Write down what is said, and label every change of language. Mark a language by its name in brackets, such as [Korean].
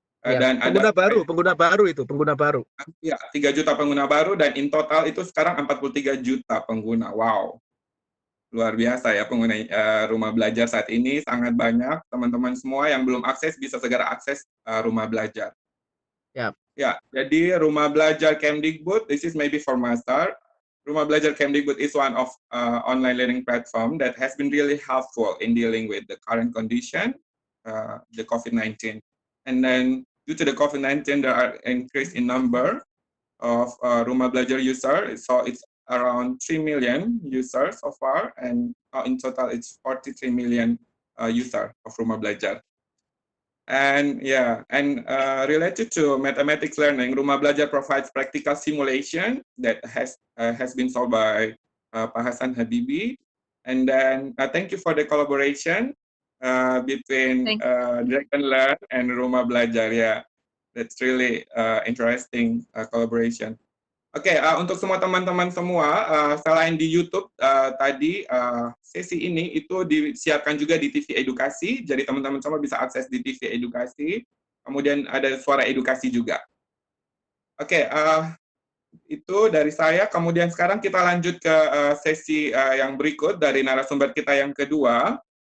[Indonesian] Dan pengguna baru. Ya, 3 juta pengguna baru, dan [English] in total [Indonesian] itu sekarang 43 juta pengguna. Wow. Luar biasa ya pengguna rumah belajar saat ini, sangat banyak. Teman-teman semua yang belum akses bisa segera akses rumah belajar. Ya, jadi [English] rumah belajar Kemdikbud, this is maybe for master. Rumah belajar Kemdikbud is one of online learning platform that has been really helpful in dealing with the current condition, the COVID-19. And then due to the COVID-19, there are increase in number of Rumah Belajar user. So it's around 3 million users so far, and in total it's 43 million user of Rumah Belajar. And related to mathematics learning, Rumah Belajar provides practical simulation that has been solved by Pak Hasan Habibie. And then thank you for the collaboration between Dragon Learn and Rumah Belajar. Yeah, that's really interesting collaboration. [Indonesian] Oke, untuk semua teman-teman semua, selain di YouTube tadi, sesi ini itu disiarkan juga di TV Edukasi, jadi teman-teman semua bisa akses di TV Edukasi, kemudian ada Suara Edukasi juga. Oke, itu dari saya, kemudian sekarang kita lanjut ke sesi yang berikut dari narasumber kita yang kedua.